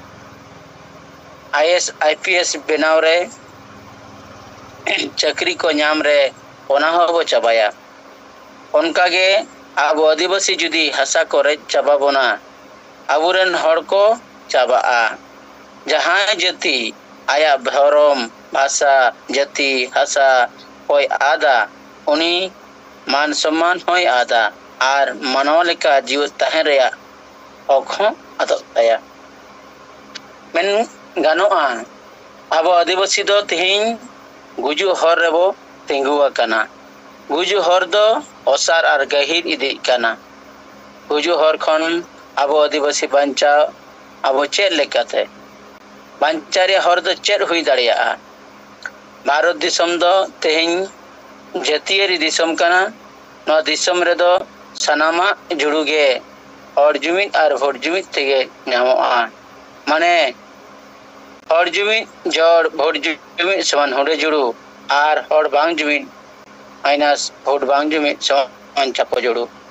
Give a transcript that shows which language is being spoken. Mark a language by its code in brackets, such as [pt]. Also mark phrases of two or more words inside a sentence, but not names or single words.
[sat] आईएस आईपीएस बनाव रे चक्री को नाम रे ओना हो बो चाबाया उनका गे आबो आदिवासी जुदी हसा को रेज चाबा बोना अबुरेन हर को चाबाआ जहां जाति आया धर्म भाषा जाति हसा होय आदा उनी मान सम्मान होय आदा आर मानव लेका जीव तहन रेया ओखो आदोताया मेन गानोआ अब आदिवासी दो तिहिं गुजु हर रेबो तिंगुआ कना गुजु हर दो ओसार आर गहिर इदि कना गुजु हर खन अब आदिवासी बांचा अब चेल लेकाते बांचारे हर दो चेर हुई दाड़िया भारत दिसम दो तिहिं जातियारी दिसम कना नो दिसम रे दो सनामा जुड़ुगे और जुमित और भोट जुमित तेगे नामोआ माने और जुमित जोड़ भोट जुमित समान होड़े जुड़ू आर और बांग जुमित माइनस भोट बांग जुमित समान चापो जुड़ू